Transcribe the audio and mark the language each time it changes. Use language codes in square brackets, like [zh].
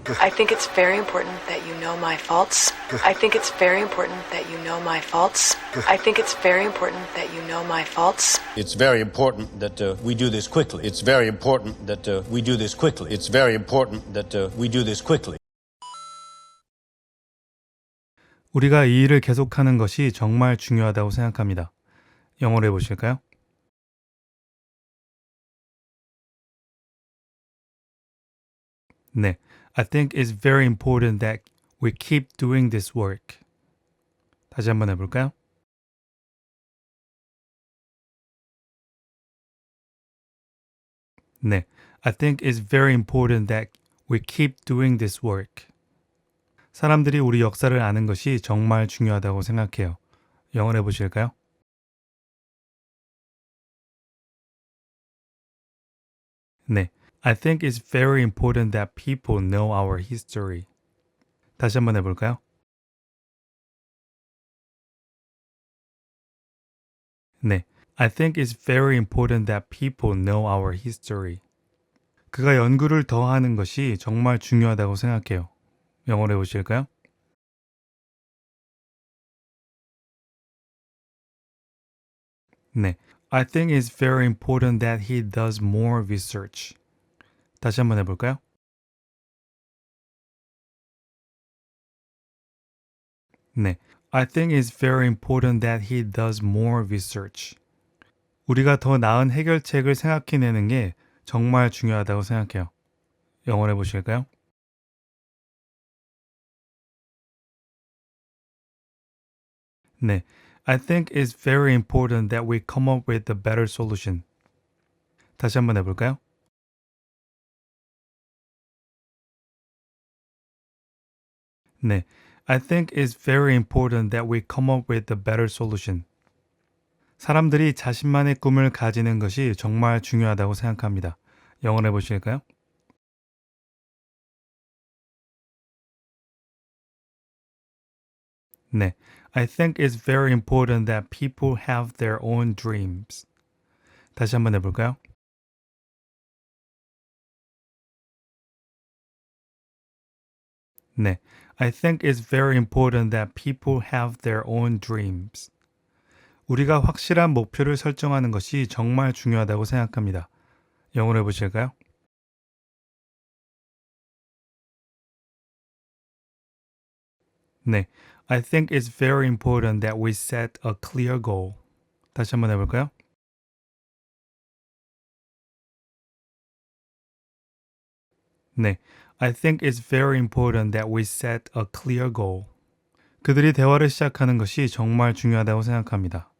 [en] I think it's very important that you know my faults. I think it's very important that you know my faults. I think it's very important that you know my faults. It's very important that we do this quickly. It's very important that we do this quickly. It's very important that we do this quickly. [ko] 우리가 이 일을 계속하는 것이 정말 중요하다고 생각합니다. 영어로 해보실까요? [en] 네, I think it's very important that we keep doing this work. [ko] 다시 한번 해볼까요? [en] 네, I think it's very important that we keep doing this work. [ko] 사람들이 우리 역사를 아는 것이 정말 중요하다고 생각해요. 영어로 해보실까요? [en] 네, I think it's very important that people know our history. [ko] 다시 한번 해볼까요? [en] 네, I think it's very important that people know our history. [ko] 그가 연구를 더 하는 것이 정말 중요하다고 생각해요. 영어로 해보실까요? [en] 네, I think it's very important that he does more research. [ko] 다시 한번 해볼까요? [en] 네, I think it's very important that he does more research. [ko] 우리가 더 나은 해결책을 생각해내는 게 정말 중요하다고 생각해요. 영어로 해보실까요? [en] 네, I think it's very important that we come up with a better solution. [ko] 다시 한번 해볼까요? [en] 네, I think it's very important that we come up with a better solution. [ko] 사람들이 자신만의 꿈을 가지는 것이 정말 중요하다고 생각합니다. 영어로 해보실까요? [en] 네, I think it's very important that people have their own dreams. [ko] 다시 한번 해볼까요? [en] 네, I think it's very important that people have their own dreams. [ko] 우리가 확실한 목표를 설정하는 것이 정말 중요하다고 생각합니다. 영어로 해보실까요? [en] 네, I think it's very important that we set a clear goal. [ko] 다시 한번 해볼까요? [en] 네, I think it's very important that we set a clear goal. [ko] 그들이 대화를 시작하는 것이 정말 중요하다고 생각합니다.